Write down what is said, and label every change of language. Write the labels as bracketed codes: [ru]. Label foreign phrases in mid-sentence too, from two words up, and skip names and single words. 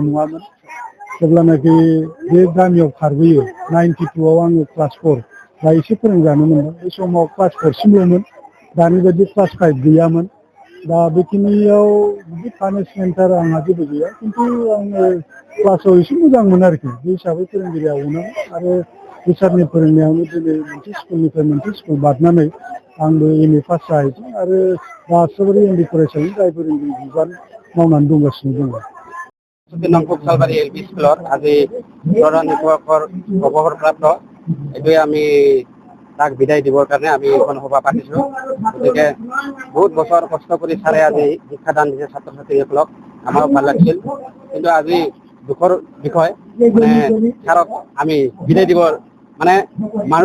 [brx] नङामोन जेब्लानाखि बे गामियाव खारबोयो 92आव आङो क्लास 4 दा एसे फोरोंजानो मोनदों बे समाव क्लास 4 सिमल'मोन दानि बायदि क्लास 5 गैयामोन दा बेखिनियाव बिदि पानिशमेन्ट आंहा जेबो गैया खिन्थु आङो क्लासाव एसे मोजांमोन आरोखि बे हिसाबै फोरोंगिरिया अनोमोन आरो बे सारनि फोरोंनायावनो दिनै मोनसे स्कुलनिफ्राय मोनसे स्कुल बारनानै आंबो MA पास जाहैदों आरो दा आसाबारि उन्दै फरायसालि जाय फोरोंगिरि बिबान मावनानै दंगासिनो दङ [as] নংপুক চালবাৰী LP স্কুলত আজি প্ৰধান শিক্ষকৰ অৱসৰপ্ৰাপ্ত এইটোৱে আমি তাক বিদায় দিবৰ কাৰণে আমি এখন সভা পাতিছোঁ গতিকে বহুত বছৰ কষ্ট কৰি ছাৰে আজি শিক্ষাদান দিছে ছাত্ৰ ছাত্ৰীসকলক আমাৰো ভাল লাগিছিল কিন্তু আজি দুখৰ বিষয় মানে ছাৰক আমি বিদায় দিবৰ মানে মানুহ